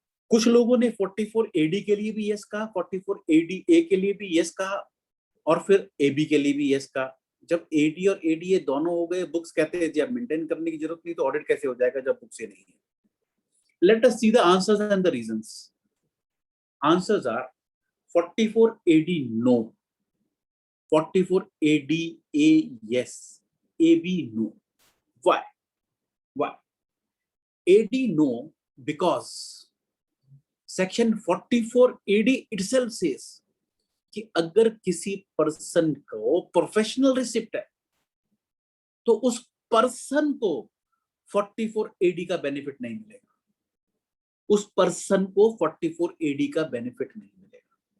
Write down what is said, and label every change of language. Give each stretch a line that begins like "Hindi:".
Hindi: कुछ लोगों ने 44 AD के लिए भी यस कहा, 44 ADA के लिए भी यस कहा, और फिर AB के लिए भी यस कहा। जब AD और ADA दोनों हो गए, बुक्स कहते हैं जी अब मेंटेन करने की जरूरत नहीं, तो ऑडिट कैसे हो जाएगा जब बुक्स ही नहीं है?
English: Let us see the answers and the reasons. Answers are 44 AD no, 44 ADA yes, AB no. Why? AD no, because section 44 AD itself says
Hindi: कि अगर किसी पर्सन को प्रोफेशनल रिसिप्ट है तो उस पर्सन को 44 AD का बेनिफिट नहीं मिलेगा, उस पर्सन को 44 AD का बेनिफिट नहीं मिलेगा।